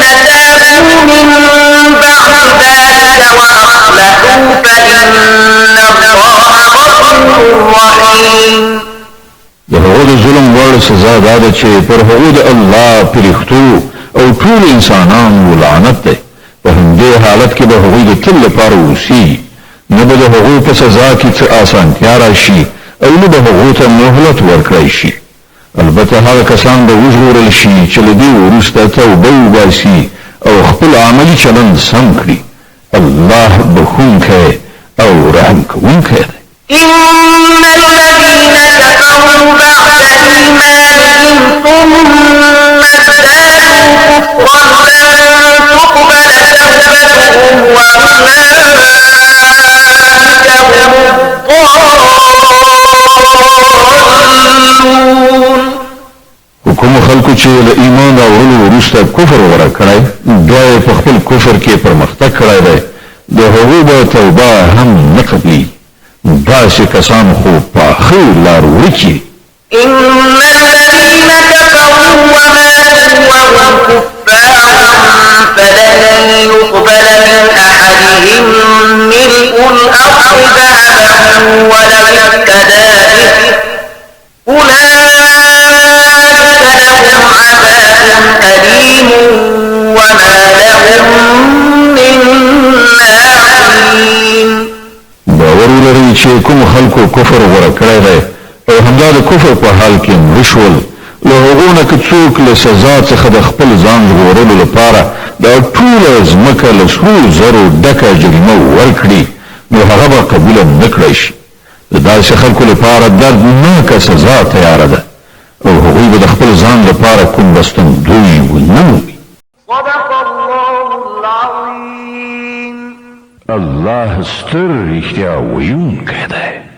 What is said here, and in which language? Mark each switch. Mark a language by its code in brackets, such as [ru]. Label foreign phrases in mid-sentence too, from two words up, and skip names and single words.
[ar] تابوا من بعد ذلك وأصلحوا فإن الله غفور رحيم. [ps] د هغو د ظلم وړ سزا دا ده چې پر هغو د الله پرښتو او ټول انسانانو لعنت دی. په همدې حالت کې به هغوی د تل لپاره اوسي، نه به د هغو په سزا کې څه اسانتیا راشي او نه به هغو ته مهلت ورکړی شي. البته هغه کسان به وژغورل شي چې له دې وروسته توبه وباسي او خپل عملي چلند سم کړي. الله بخښونکی او رحم کوونکی دی. [ar] إن الذين كفروا بعد إيمانهم ثم ازدادوا كفرا لن تقبل توبتهم وأولئك هم الضالون. [ps] کوم خلکو چې له ایمان راوړلو وروسته کفر غوره کړی، بیا یې په خپل کفر کې پرمختګ کړی دی، د هغو به توبه هم نه قبلېږي. داسې کسان خو په ښه لار ورکي. [ar] إن الذين كفروا وماتوا وهم كفار فلن يقبل من أحدهم ملء الأرض ذهبا ولو افتدى به أولئك لهم عذاب أليم وما لهم من ناصرين. [ps] باور ولرئ چې کوم خلکو کفر غوره کړی دی او همدا د کفر په حال کې مړه شول، له هغو نه که څوک له سزا څخه د خپل ځان ژغورلو لپاره دا ټوله ځمکه له سرو زرو ډکه جریمه ورکړي، نو هغه به قبوله نه کړی شي. د داسې خلکو لپاره دردناکه سزا تیاره ده او هغوی به د خپل ځان لپاره کوم بستندوی ونه مومي. [ar] صدق الله العظيم. [ps] الله ستر رښتیا ویونکی دی.